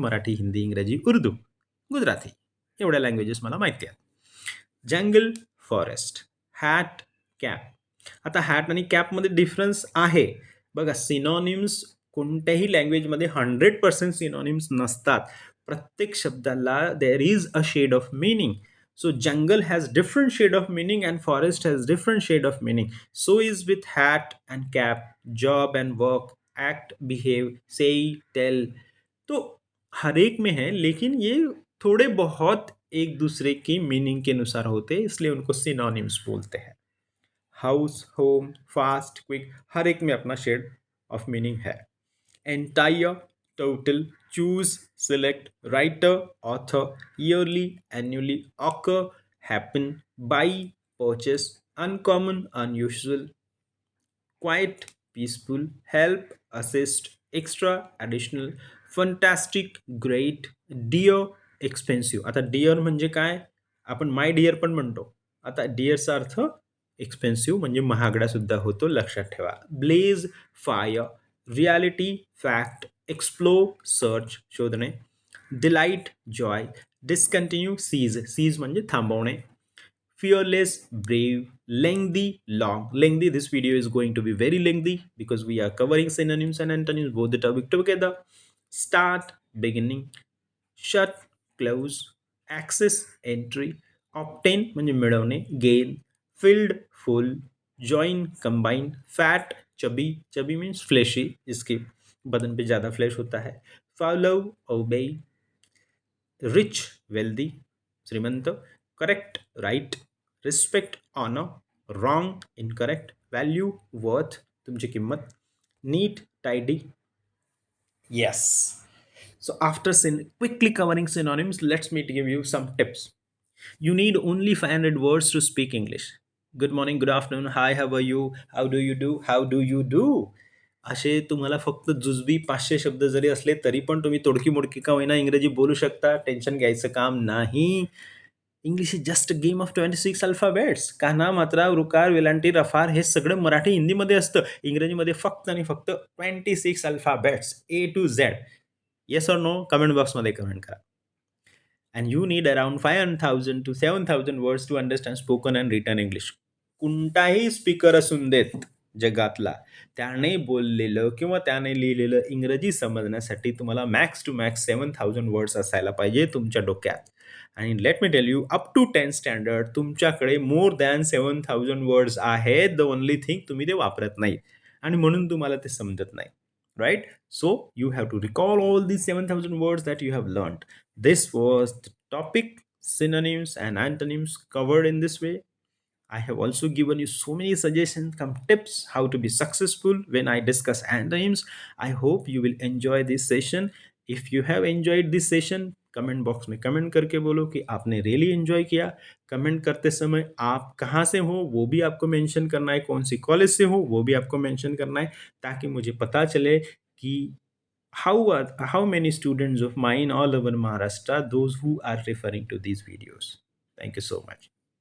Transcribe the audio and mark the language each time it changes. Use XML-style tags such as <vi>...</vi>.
<mr>मराठी, हिंदी, इंग्रजी, उर्दू, गुजराती, एवढ्या लँग्वेजेस मला माहिती आहेत.</mr> <en>जंगल, forest, hat, cap.</en> <mr>आता हॅट आणि कॅपमध्ये डिफरन्स आहे बघा. सिनॉनिम्स कोणत्याही लँग्वेजमध्ये 100% सिनॉनिम्स नसतात. प्रत्येक शब्दाला</mr> <en>There is a shade of meaning. So jungle has different shade of meaning and forest has different shade of meaning. So is with hat and cap, job and work, act, behave, say, tell.</en> <hi>तो हर एक में है, लेकिन ये थोड़े बहुत एक दूसरे की मीनिंग के अनुसार होते हैं, इसलिए उनको सिनोनिम्स बोलते हैं.</hi> <en>house, home, fast, quick,</en> <hi>हर एक में अपना</hi> <en>Shade of meaning है. Entire, total, choose, select, writer, author, yearly, annually, occur, happen, buy, purchase, uncommon, unusual, quiet, peaceful, help, assist, extra, additional, fantastic, great, dear, expensive.</en> <mr>आता dear म्हणजे काय? आपण my dear पण म्हणतो. आता डिअरचा अर्थ एक्सपेन्सिव्ह म्हणजे महागडा सुद्धा होतो, लक्षात ठेवा.</mr> <en>blaze, fire, reality, fact, explore, search, शोधणे, delight, joy, discontinue, cease,</en> <mr>seize म्हणजे थांबवणे,</mr> <en>fearless, brave, lengthy, long. Lengthy, this video is going to be very lengthy because we are covering synonyms and antonyms, both the topic together. Start, beginning, shut, close, access, entry, obtain म्हणजे मिळवणे, gain, filled, full, join, combine, fat, chubby, chubby means fleshy,</en> <hi>जिसके बदन पे ज़्यादा flash होता है,</hi> <en>follow, obey, rich, wealthy, श्रीमंत, correct, right, respect, honour, wrong, incorrect, value, worth,</en> <mr>तुमची किंमत,</mr> <en>Neat, tidy. Yes. So after quickly covering synonyms, let's me give you some tips. You need only 500 words to speak English. Good morning, good afternoon, hi, how are you, how do you do, how do you do.</en> <mr>असे तुम्हाला फक्त जुजबी 500 शब्द जरी असले तरी पण तुम्ही तोडकी मोडकी का होईना इंग्रजी बोलू शकता. टेन्शन घ्यायचं काम नाही.</mr> <en>English is just a game of 26 alphabets.</en> <mr>काना, मात्रा, रुकार, वेलांटी, रफार हे सगळं मराठी हिंदीमध्ये असतं. इंग्रजीमध्ये फक्त आणि फक्त 26 alphabets,</mr> <en>A to Z. Yes or no?</en> <mr>Comment बॉक्समध्ये कमेंट करा.</mr> <en>And you need around 5,000 to 7,000 words to understand spoken and written English.</en> <mr>कोणताही स्पीकर असून देत जगातला, त्याने बोललेलं किंवा त्याने लिहिलेलं इंग्रजी समजण्यासाठी तुम्हाला मॅक्स टू मॅक्स 7,000 वर्ड्स असायला पाहिजे तुमच्या डोक्यात.</mr> <en>आणि let me tell you, up to 10 standard तुमच्याकडे more than 7,000 words आहेत. The only thing</en> <mr>तुम्ही ते वापरत नाही आणि म्हणून तुम्हाला ते समजत नाही.</mr> <en>Right? So you have to recall all these 7,000 words that you have learned. This was the topic, synonyms and antonyms covered in this way. I have also given you so many suggestions, some tips how to be successful when I discuss antonyms. I hope you will enjoy this session. If you have enjoyed this session,</en> <hi>comment box में comment करके बोलो कि आपने really enjoy किया. Comment करते समय आप कहाँ से हो वो भी आपको मेंशन करना है, कौन सी कॉलेज से हो वो भी आपको मेंशन करना है, ताकि मुझे पता चले कि</hi> <en>how many students of mine all over Maharashtra, those who are referring to these videos. Thank you so much.</en>